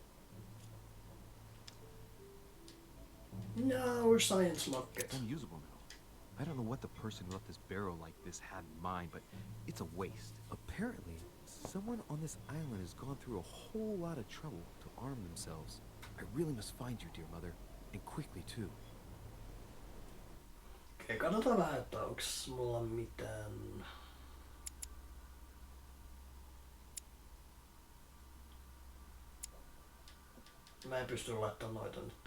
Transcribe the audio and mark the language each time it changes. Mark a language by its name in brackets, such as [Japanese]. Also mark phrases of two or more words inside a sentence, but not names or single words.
[English] No, science locket. It's unusable now. I don't know what the person who left this barrel like this had in mind, but it's a waste. Apparently, someone on this island has gone through a whole lot of trouble to arm themselves. I really must find you, dear mother, and quickly too. [Finnish] Okei, katsotaan vähän, että onks mulla mitään... Mä en pysty laittamaan noita nyt.